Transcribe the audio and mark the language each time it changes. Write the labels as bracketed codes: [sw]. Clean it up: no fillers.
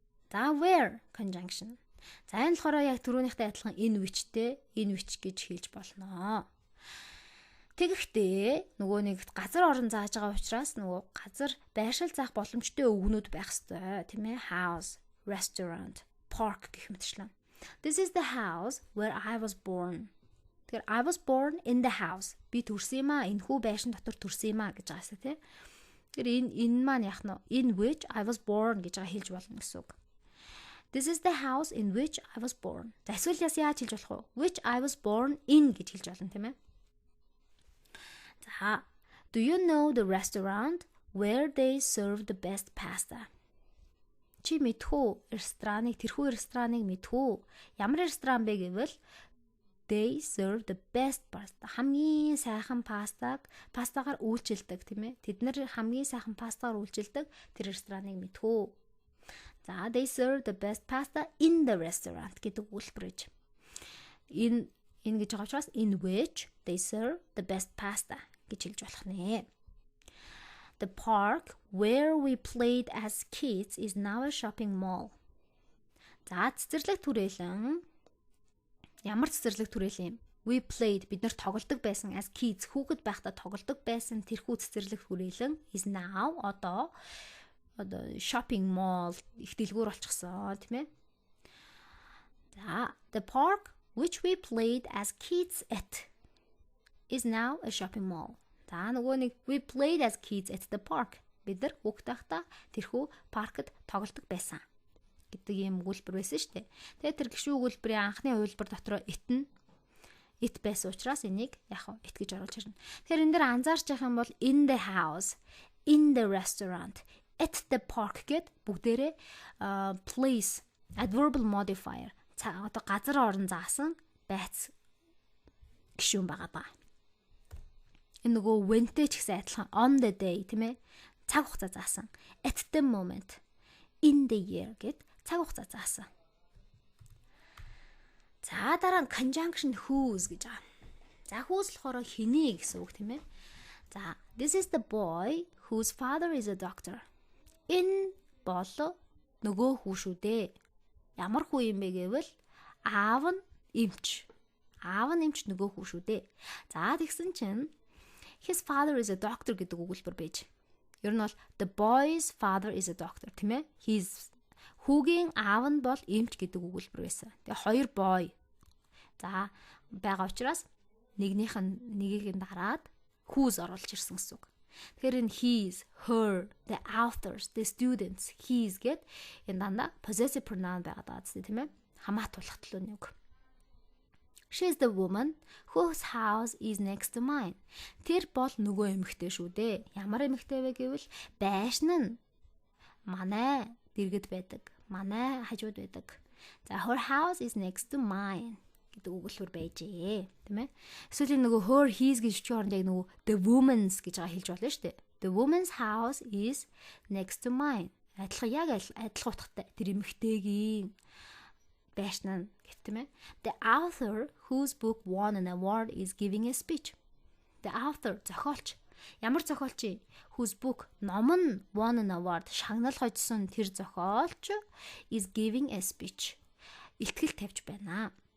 [en] За where conjunction. [mn] За энэ болохоор яг түрүүнийхтэй адилхан [en] in which [mn] гэж хэлж болно. Тэгэхдээ нөгөө нэг газар орон зааж байгаа учраас нөгөө газар байршил заах боломжтой өгнүүд байх ёстой тийм ээ. [en] House, restaurant, park [mn] гэх мэтчлэн. [en] This is the house where I was born. Тэгэхээр I was born in the house. [mn] Би төрсөн юм а. Энэхүү байшин дотор төрсөн юм а гэж байгаасаа тийм. Тэгэхээр энэ маань яах нь [en] in which I was born [mn] гэж хэлж болно гэсэн үг. [en] This is the house in which I was born. [mn] За эсвэл яаж хэлж болох вэ? [en] Which I was born in [mn] гэж хэлж болно тийм ээ. [en] За, do you know the restaurant where they serve the best pasta? [mn] Чи мэдхүү тэрхүү рестораныг мэдхүү. Ямар ресторан бэ гэвэл [en] they serve the best pasta. [mn] Хамгийн сайхан пастагаар үйлчилдэг тийм ээ. Тэд нар хамгийн сайхан пастагаар үйлчилдэг тэр рестораныг мэдхүү. [en] За they serve the best pasta in the restaurant [mn] гэдэг үйлдэл гэж. Энэ гэж байгаа учраас [en] in which they serve the best pasta [mn] гэж хэлж болох нэ. [en] The park where we played as kids is now a shopping mall. [mn] За цэцэрлэг түрээлэн ямар цэцэрлэг түрээлэн юм? [en] We played [mn] бид нар тоглодог байсан [en] as kids [mn] хүүхэд байхдаа тоглодог байсан тэрхүү цэцэрлэг түрээлэн [en] is now [mn] одоо [en] shopping mall [mn] их дэлгүүр болчихсон тийм ээ. [en] За the park which we played as kids at is now a shopping mall. За нөгөө нэг we played as kids at the park. [mn] Бид нар хүүхэд байхдаа тэрхүү паркт тоглодог байсан гэдэг юм өгүүлбэр байсан шүү дээ. Тэгээ тэр гişүү өгүүлбэрийн анхны хувилбар дотроо it байсан учраас энийг яг it гэж оруулж ирнэ. Тэгэхээр энэ дээр анзаарч явах юм бол [en] in the house, in the restaurant, at the park [mn] гэд бүгдээрээ [en] place adverbial modifier [mn] одоо газар орон заасан байц гişүүн байгаа даа. Энэ нөгөө whenтэй ч гэсэн адилхан [en] on the day [mn] тийм ээ цаг хугацаа заасан. [en] At the moment, in the year [mn] гэд цаг хугацаа заасан. За дараа нь conjunction whose гэж байгаа. За whose болохоор хэний гэсэн үг тийм ээ. [en] За this is the boy whose father is a doctor. [mn] Энэ бол нөгөө хүү шүү дээ. Ямар хүү юм бэ гэвэл аав нь эмч. Аав нь эмч нөгөө хүү шүү дээ. За тэгсэн чинь [en] his father is a doctor [mn] гэдэг өгүүлбэр байж. Ер нь бол [en] the boy's father is a doctor [mn] тийм ээ. His хүүгийн аав нь бол эмч гэдэг өгүүлбэр байсан. Тэгээ хоёр boy. За байгаа учраас нэгийг дараад whose оруулж ирсэн гэсэн үг. Тэгэхээр энэ his, her, the authors, the students, his гэд энэ дандаа [en] possessive pronoun [mn] байгаа даа тийм ээ. Хамаатуулах төлөвний үг. [en] She is the woman whose house is next to mine. [mn] Тэр бол нөгөө эмэгтэй шүү дээ. Ямар эмэгтэй вэ гэвэл байшин нь манай дэргэд байдаг. Манай хажууд байдаг. [en] За her house is next to mine [mn] гэдэг өгүүлбэр байжээ. Тийм ээ. Эсвэл нөгөө her his гэж чи оронд яг нөгөө [en] the woman's [mn] гэж байгаа хэлж болно шүү дээ. [en] The woman's house is next to mine. [mn] Адилхан утгатай. Тэр эмэгтэйгийн байшин нь гэх тийм ээ. [en] The author whose book won an award is giving a speech. The author зохиолч. [mn] Ямар зохиолч юм? [en] Whose book [mn] ном нь [en] won an award [mn] шагнал хожсон тэр зохиолч [en] is giving a speech. [mn] Илтгэл тавьж байна.